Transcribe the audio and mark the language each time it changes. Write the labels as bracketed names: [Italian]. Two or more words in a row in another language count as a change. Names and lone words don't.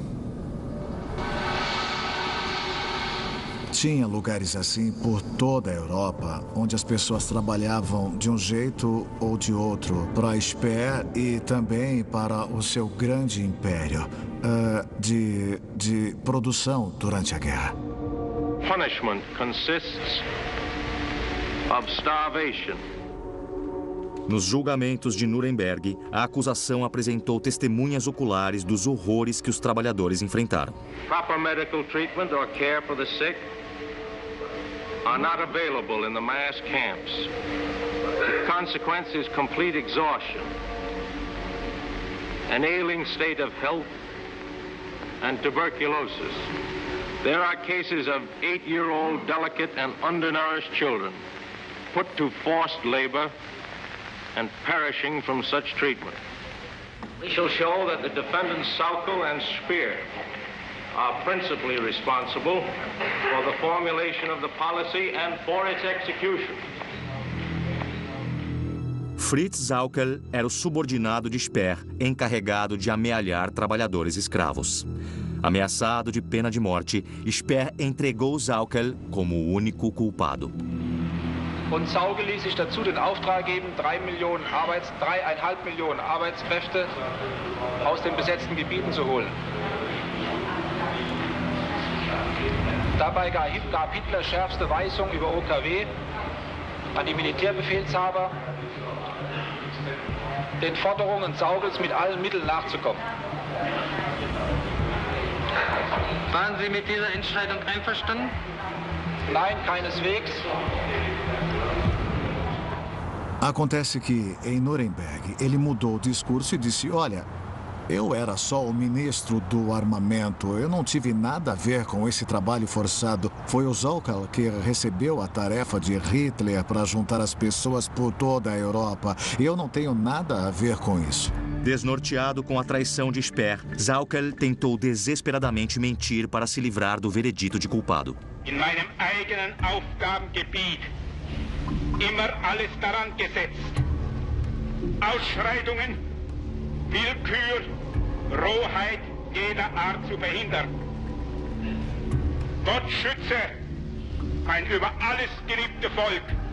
[Portuguese] Tinha lugares assim por toda a Europa, onde as pessoas trabalhavam de um jeito ou de outro para a Speer e também para o seu grande império de produção durante a guerra. [English] Punishment consists of starvation. Nos julgamentos de Nuremberg, a acusação apresentou testemunhas oculares dos horrores que os trabalhadores enfrentaram. Proper medical treatment or care for the sick are not available in the mass camps. The consequence is complete exhaustion, an ailing state of health, and tuberculosis. There are cases of 8-year-old delicate and undernourished children put to forced labor and perishing from such treatment. We shall show that the defendants Sauckel and Speer are principally responsible for the formulation of the policy and for its execution. [Portuguese] Fritz Sauckel era o subordinado de Speer, encarregado de amealhar trabalhadores escravos. Ameaçado de pena de morte, Speer entregou Sauckel como o único culpado. [German] Und Sauckel ließ sich dazu den Auftrag geben, 3,5 Millionen Arbeitskräfte aus den besetzten Gebieten zu holen. Dabei gab Hitler schärfste Weisung über OKW an die Militärbefehlshaber, den Forderungen Sauckels mit allen Mitteln nachzukommen. Waren Sie mit dieser Entscheidung einverstanden? Nein, keineswegs. [Portuguese] Acontece que, em Nuremberg, ele mudou o discurso e disse, olha, eu era só o ministro do armamento, eu não tive nada a ver com esse trabalho forçado. Foi o Sauckel que recebeu a tarefa de Hitler para juntar as pessoas por toda a Europa. Eu não tenho nada a ver com isso. Desnorteado com a traição de Speer, Sauckel tentou desesperadamente mentir para se livrar do veredito de culpado. [German] In meinem eigenen Aufgabengebiet immer alles daran gesetzt, Ausschreitungen, Willkür, Rohheit jeder Art zu verhindern. Gott schütze ein über alles geliebte Volk.